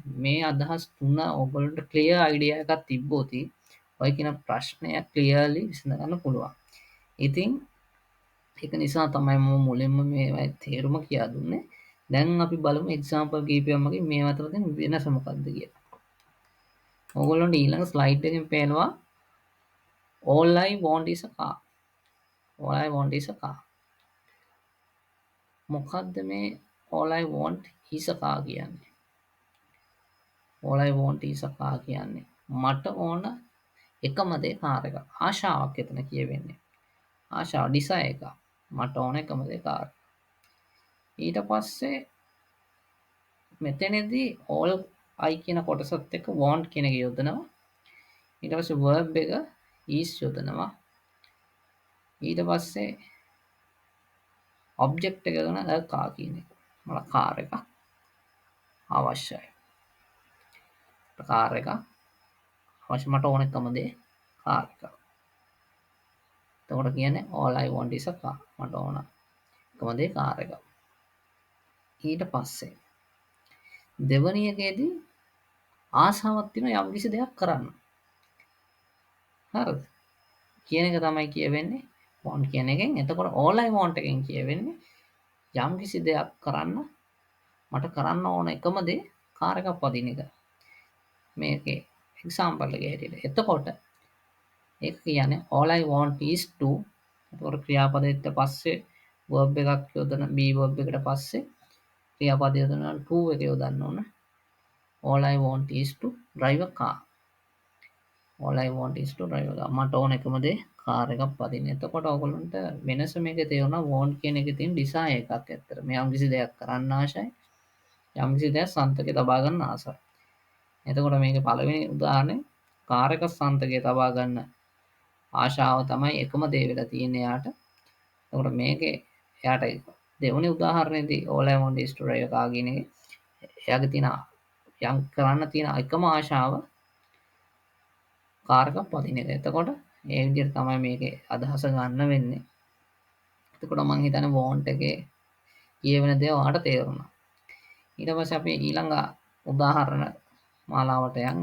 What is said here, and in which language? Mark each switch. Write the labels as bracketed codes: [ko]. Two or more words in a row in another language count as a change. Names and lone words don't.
[si] මේ අදහස් තුන ඔයගොල්ලන්ට ක්ලියර් අයිඩියා එකක් තිබ්බොත් ඔය කියන ප්‍රශ්නය ක්ලියර්ලි විසඳ ගන්න පුළුවන්. ඉතින් ඒක නිසා තමයි මම මුලින්ම මේ තේරුම කියා දුන්නේ. දැන් අපි බලමු එක්සැම්පල් කීපයක් මගින් මේ අතර තියෙන වෙනස මොකක්ද කියලා. ඕගොල්ලන්ට ඊළඟ ස්ලයිඩ් එකෙන් පේනවා [en] all I want is a car. all I want is a car. [si] මොකද්ද මේ [en] all I want is a car කියන්නේ? all I want is a car [si] කියන්නේ මට ඕන එකම දේ කාර් එකක්. ආශාවක් එතන කියවෙන්නේ. ආශාව ඩිසයර් එක. මට ඕන එකම දේ කාර්. ඊට පස්සේ මෙතනදී [en] all I [si] කියන කොටසත් එක්ක want කියන එක යොදනවා. ඊට පස්සේ verb එක is යොදනවා. ඊට පස්සේ object එක යොදන [en] a car [si] කියන එක. මට කාර් එකක් අවශ්‍යයි. කාර් එකක් අවශ්‍ය මට ඕන එකම දේ කාර් එකක්. එතකොට කියන්නේ [en] all I want is a car. [si] මට ඕන එකම දේ කාර් එකක්. ඊට පස්සේ දෙවැනි එකේදී ආසාවක් තියෙනවා යම්කිසි දෙයක් කරන්න. හරිද? කියන එක තමයි කියවෙන්නේ want කියන එකෙන්. එතකොට [en] all I want [si] එකෙන් කියවෙන්නේ යම්කිසි දෙයක් කරන්න මට කරන්න ඕන එකම දේ කාර් එකක් පදින එක. මේකේ එක්සැම්පල් එකේ හැටියට. එතකොට ඒක කියන්නේ [en] all I want is to. [si] එතකොට ක්‍රියාපදයට පස්සේ verb එකක් යොදන [en] be verb [si] එකට පස්සේ ක්‍රියාපදය යොදන to එක යොදන්න ඕන. [en] all I want is to drive a car. all I want is to drive a car. [si] මට ඕන එකම දේ කාර් එකක් පදින්න. එතකොට ඔයගොල්ලන්ට වෙනස මේකේ තේරෙනවා want කියන එකේ තියෙන desire එකක් ඇත්තට. මේ යම්කිසි දෙයක් කරන්න ආශයි. යම්කිසි දෙයක් සන්තකේ තබා ගන්න ආසයි. එතකොට මේකේ පළවෙනි උදාහරණය කාර් එක සන්තකේ තබා ගන්න ආශාව තමයි එකම දේ වෙලා තියෙන්නේ යාට. එතකොට මේකේ එයාට දෙවෙනි උදාහරණයේදී [en] all I want is to drive a car [si] කියන එකේ එයාගේ තියෙන යම් කරන්න තියෙන එකම ආශාව කාර් එකක් පදින එක. එතකොට ඒ විදිහට තමයි මේකේ අදහස ගන්න වෙන්නේ. එතකොට මම හිතන්නේ want එකේ කියවෙන දේ ඔයාලට තේරුණා. ඊට පස්සේ අපි ඊළඟ උදාහරණ මාලාවට යන්.